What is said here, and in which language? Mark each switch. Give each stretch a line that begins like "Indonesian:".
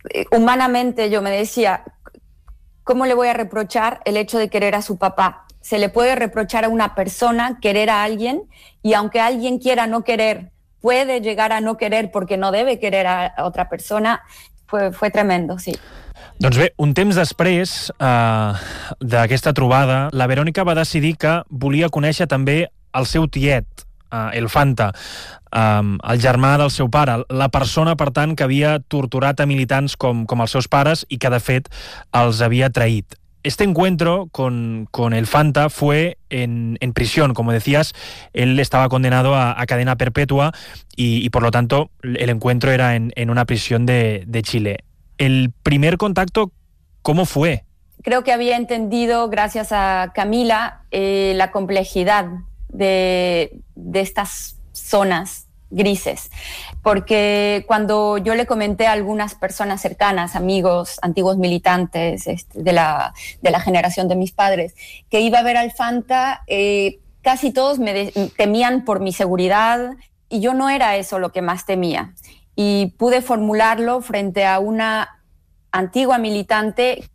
Spanish: Humanamente yo me decía, ¿cómo le voy a reprochar el hecho de querer a su papá? ¿Se le puede reprochar a una persona querer a alguien? Y aunque alguien quiera no querer, puede llegar a no querer porque no debe querer a otra persona. Fue tremendo, sí.
Catalan: Doncs bé, un temps després d'aquesta trobada, la Verònica va decidir que volia conèixer també el seu tiet, el Fanta, el germà del seu pare, la persona, per tant, que havia torturat a militants com els seus pares i que, de fet, els havia traït.
Spanish: Este encuentro con el Fanta fue en prisión. Como decías, él estaba condenado a cadena perpetua y, por lo tanto, el encuentro era en una prisión de Chile. El primer contacto, ¿cómo fue? Creo que había entendido, gracias a Camila, la complejidad de estas zonas grises, porque cuando yo le comenté a algunas personas cercanas, amigos, antiguos militantes de la generación de mis padres, que iba a ver al Fanta, casi todos me temían por mi seguridad y yo no era eso lo que más temía, y pude formularlo frente a una antigua militante.